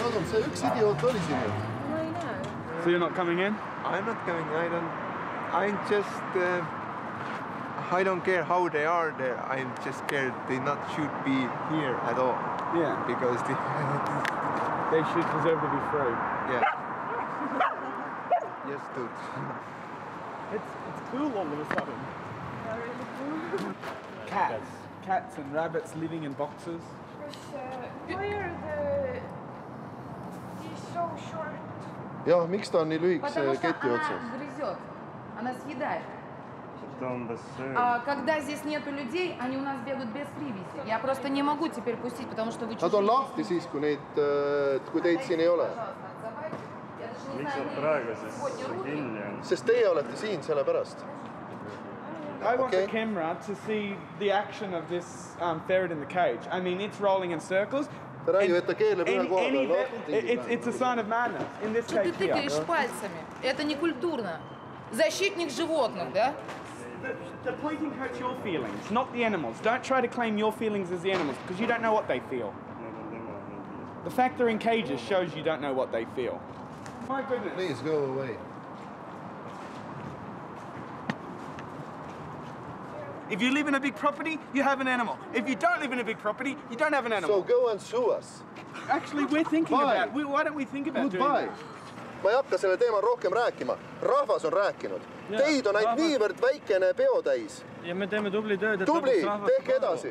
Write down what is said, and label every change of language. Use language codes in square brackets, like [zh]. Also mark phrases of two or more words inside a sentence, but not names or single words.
[et] see üks idioot oli siin ju. Ma ei näe. [en] So you're not coming in? I'm not coming. I'm just. I don't care how they are there. I'm just scared they not should be here at all. Yeah. Because they should deserve to be free. Yeah. Yes, dude. It's cool all of a sudden. Cats and rabbits living in boxes. Why are these so short? [et] Jah, miks ta on nii lühikese keti otsas? [ru] Грызет. Она съедает. А когда здесь нету людей, они у нас бегают без привязи. Я просто не могу теперь пустить, потому что вы чужие. [et] Nad on lahti siis, kui teid siin ei ole. Miks nad praegu siis kinni on? Sest teie olete siin selle pärast. [en] I want the camera to see the action of this ferret in the cage. I mean, it's rolling in circles. [et] Ta räägib, et ta keeleb ühe koha peal. [en] It's a sign of madness in this cage here. [ru] Ты тыкаешь пальцами. Это не культурно. Защитник животных, да? [en] The pointing hurts your feelings, not the animals. Don't try to claim your feelings as the animals, because you don't know what they feel. The fact they're in cages shows you don't know what they feel. My goodness. Please go away. If you live in a big property, you have an animal. If you don't live in a big property, you don't have an animal. So go and sue us. Actually, we're thinking about it. Why don't we think about doing that? [et] Ma ei hakka selle teemal rohkem rääkima. Rahvas on rääkinud. Teid on ainult niivõrd väikene peotäis. Ja me teeme tubli tööd. Tubli, tehke edasi.